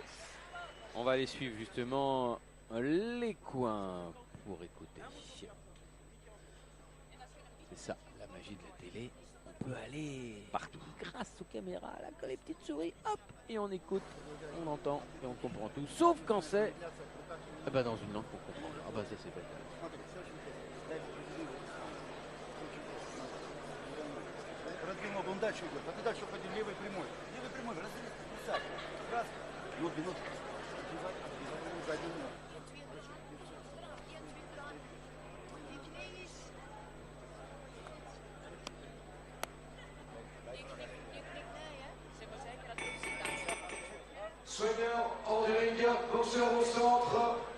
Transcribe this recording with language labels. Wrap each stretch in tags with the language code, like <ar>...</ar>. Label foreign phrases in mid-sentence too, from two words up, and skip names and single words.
<fr>On va aller suivre justement les coins pour écouter. C'est ça, la magie de la télé. On peut aller partout grâce aux caméras, là, quand les petites souris, hop, et on écoute, on entend et on comprend tout. Sauf quand c'est dans une langue qu'on comprend. Ah bah ça c'est pas grave.</fr> <ru>Продвинул, он дальше идет. А ты дальше уходи левой прямой. Левой прямой, разрезай. Раз. Вот, минут. Отбивай сзади него.</ru> <fr>Soigneur hors du ring, boxeur au centre.</fr>